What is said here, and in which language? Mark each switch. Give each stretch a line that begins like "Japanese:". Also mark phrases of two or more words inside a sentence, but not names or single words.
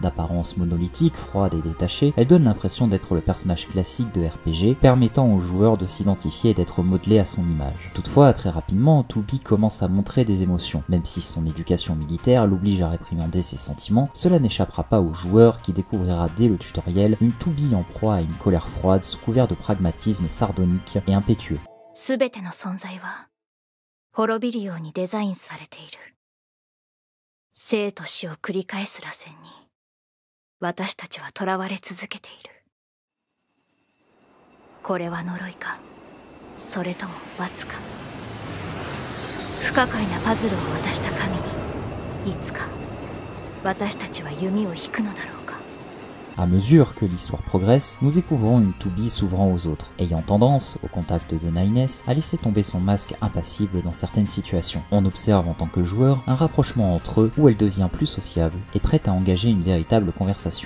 French: D'apparence monolithique, froide et détachée, elle donne l'impression d'être le personnage classique de RPG, permettant au joueur de s'identifier et d'être modelé à son image. Toutefois, très rapidement, 2B commence à montrer des émotions. Même si son éducation militaire l'oblige à réprimander ses sentiments, cela n'échappera pas au joueur qui découvrira dès le tutoriel une 2B en proie à une colère froide sous couvert de pragmatisme sardonique et impétueux.
Japanese: すべての存在は滅びるようにデザインされている。生と死を繰り返す螺旋に私たちは囚われ続けている。これは呪いか、それとも罰か。不可解なパズルを渡した神にいつか私たちは弓を引くのだろうか。
French: À mesure que l'histoire progresse, nous découvrons une 2B s'ouvrant aux autres, ayant tendance, au contact de Nines, à laisser tomber son masque impassible dans certaines situations. On observe en tant que joueur un rapprochement entre eux où elle devient plus sociable et prête à engager une véritable conversation.